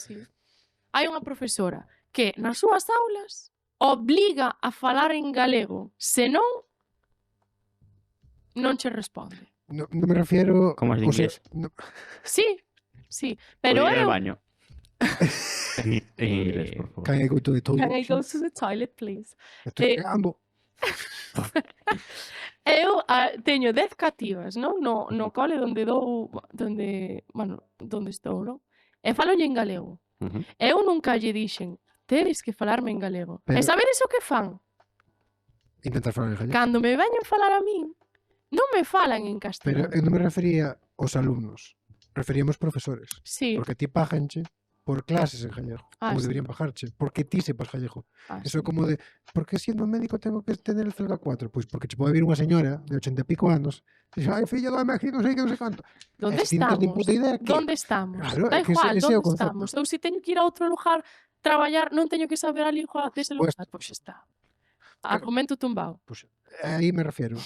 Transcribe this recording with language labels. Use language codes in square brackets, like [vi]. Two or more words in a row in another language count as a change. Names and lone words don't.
[gl] Hai unha profesora que nas súas aulas obliga a falar en galego, senón non che responde. Non me refiero... Como as de [es] o sea, inglés. Sí, pero [gl] Ou ir eu... ao baño. [es] En inglés, por favor. [en] Can I go to the toilet? Can I go to the toilet, please? [es] Estoy cagando. [gl] Eu teño 10 cativas, non? No cole onde estou, non? E falolle en galego. Eu nunca lle dixen, tedes que falarme en galego. E Pero- sabedes o que fan? Intentar falar en gallego. Cando me veñen falar a min, non me falan en Pero castellano. eu non me refería aos alumnos. Referíamos profesores. [es] Sí. [gl] Porque ti paganche por clases en gallego. Ah, Como [es] sí. [gl] deberían pagarche. Porque ti sepas gallego. Eso é [es] Sí. [gl] como de, [es] por que siendo médico tengo que tener el CELGA 4? [gl] Pois porque che pode vir unha señora de 80 e pico anos e dixe, ai, fillo, dame aquí, non sei que, non sei canto. [es] Donde [gl] E ti non tes nin [es] estamos? [gl] puta idea que... [es] Donde estamos? [gl] Claro, Da é que igual, ese é o [es] donde [gl] concepto. [es] estamos? [gl] Eu se teño que ir a outro lugar traballar, non teño que saber a lingua dese [es] Pues- [gl] lugar, pois está. Argumento tumbado. Pois, aí me refiero.